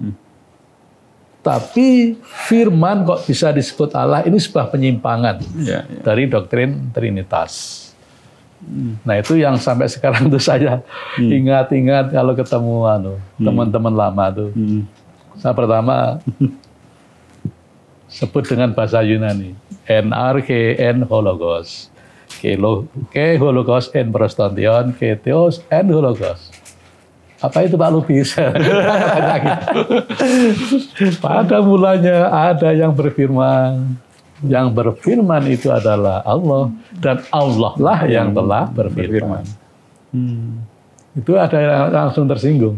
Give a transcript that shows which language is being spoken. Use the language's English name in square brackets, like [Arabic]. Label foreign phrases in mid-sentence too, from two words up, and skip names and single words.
[Indonesian] Tapi firman kok bisa disebut Allah, ini sebuah penyimpangan dari doktrin Trinitas. Nah itu yang sampai sekarang tuh saya ingat-ingat kalau ketemu teman-teman lama tuh. Saya pertama sebut dengan bahasa Yunani, [Greek] ἐν ἀρχῇ ἦν ὁ λόγος. Καὶ ὁ λόγος ἦν πρὸς τὸν θεόν, καὶ θεὸς ἦν ὁ λόγος. [Indonesian] Apa itu Pak Lubis? Pada mulanya ada yang berfirman. Yang berfirman itu adalah Allah. Dan Allah lah yang telah berfirman. Itu ada yang langsung tersinggung.